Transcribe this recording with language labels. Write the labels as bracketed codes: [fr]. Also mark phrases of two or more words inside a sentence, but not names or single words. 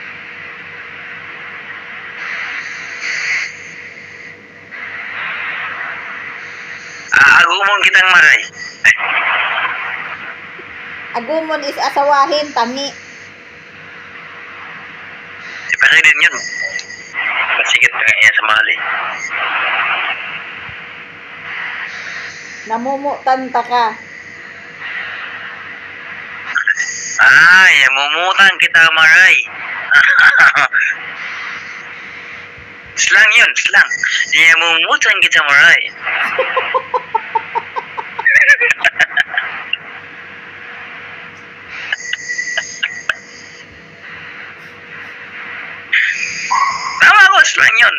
[bik] Agumon kitang maray. [tl] Agumon is asawahin, tangi. Pero din yun. Masigit nga yan sa mahal eh. [bik] Namumutan ta ka. Mumutan kita maray. [tl] Slang yun, slang. [bik] Mumutan kita maray. [tl] Tama ko, slang yun.